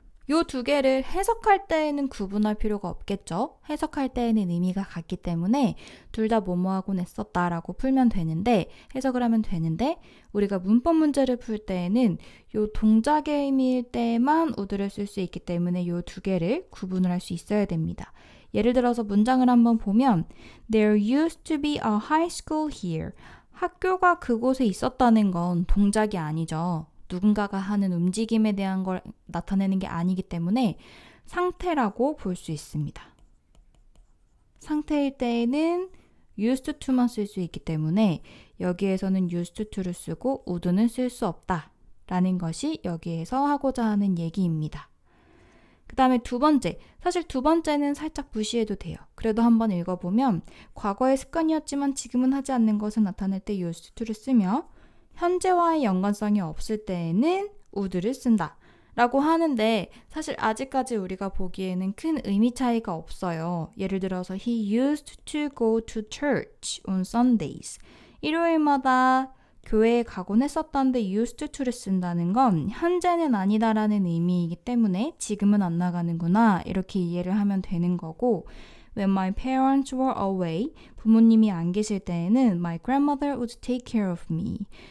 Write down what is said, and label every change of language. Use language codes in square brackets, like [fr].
[ko] 요 두 개를 해석할 때에는 구분할 필요가 없겠죠. 해석할 때에는 의미가 같기 때문에 둘 다 뭐뭐하곤 했었다라고 풀면 되는데 해석을 하면 되는데 우리가 문법 문제를 풀 때에는 요 동작의 의미일 때만 would를 쓸 수 있기 때문에 요 두 개를 구분을 할 수 있어야 됩니다. 예를 들어서 문장을 한번 보면 [en] There used to be a high school here. [ko] 학교가 그곳에 있었다는 건 동작이 아니죠. 누군가가 하는 움직임에 대한 걸 나타내는 게 아니기 때문에 상태라고 볼 수 있습니다. 상태일 때에는 used to만 쓸 수 있기 때문에 여기에서는 used to를 쓰고 would는 쓸 수 없다 라는 것이 여기에서 하고자 하는 얘기입니다. 그 다음에 두 번째, 사실 두 번째는 살짝 무시해도 돼요. 그래도 한번 읽어보면 과거의 습관이었지만 지금은 하지 않는 것을 나타낼 때 used to를 쓰며 현재와의 연관성이 없을 때에는 would를 쓴다 라고 하는데 사실 아직까지 우리가 보기에는 큰 의미 차이가 없어요. 예를 들어서 [en] He used to go to church on Sundays. [ko] 일요일마다 교회에 가곤 했었다는데 used to를 쓴다는 건 현재는 아니다라는 의미이기 때문에 지금은 안 나가는구나 이렇게 이해를 하면 되는 거고 [en] When my parents were away, [ko] 부모님이 안 계실 때에는 [en] my grandmother would take care of me.